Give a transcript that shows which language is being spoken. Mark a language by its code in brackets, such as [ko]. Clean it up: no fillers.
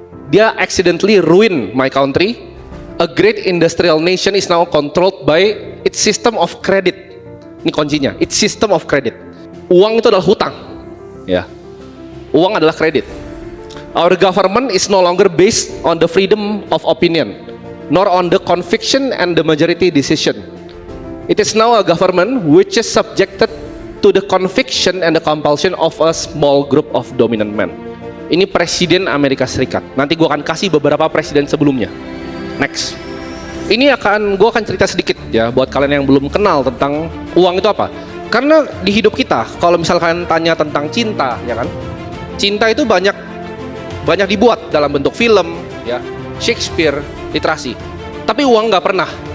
[en] Dia accidentally ruin my country. A great industrial nation is now controlled by its system of credit. [id] Ini kuncinya, [en] its system of credit. [id] Uang itu adalah hutang, ya. Uang adalah kredit. [en] Our government is no longer based on the freedom of opinion, nor on the conviction and the majority decision. It is now a government which is subjected to the conviction and the compulsion of a small group of dominant men. [id] Ini Presiden Amerika Serikat. Nanti gue akan kasih beberapa presiden sebelumnya. Next. Gue akan cerita sedikit ya buat kalian yang belum kenal tentang uang itu apa. Karena di hidup kita, kalau misalkan tanya tentang cinta, ya kan? Cinta itu banyak dibuat dalam bentuk film, ya, Shakespeare, literasi. Tapi uang nggak pernah.